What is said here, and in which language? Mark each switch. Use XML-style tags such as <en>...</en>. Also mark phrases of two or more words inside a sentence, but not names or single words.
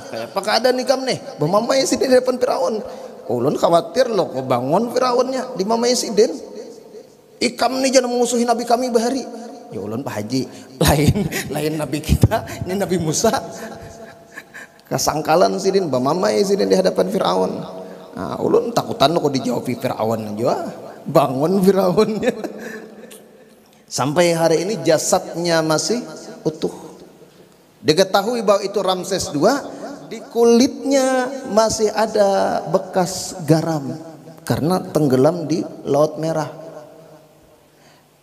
<bjn>Kayak apa keadaan ikam nih? Bamamai Sidin di depan Fir'aun. Ulun khawatir loh kok bangun Fir'aunnya di mamai Sidin. Ikam nih jangan memusuhi Nabi kami bahari. Ya ulun Pak Haji, lain Nabi kita, ini Nabi Musa. Kesangkalan Sidin, bamamai Sidin di hadapan Fir'aun. Ulun takutan kok dijawab Fir'aun juga. Bangun Fir'aunnya.</bjn> <id>Sampai hari ini jasadnya masih utuh. Diketahui bahwa itu Ramses II, di kulitnya masih ada bekas garam karena tenggelam di Laut Merah.</id>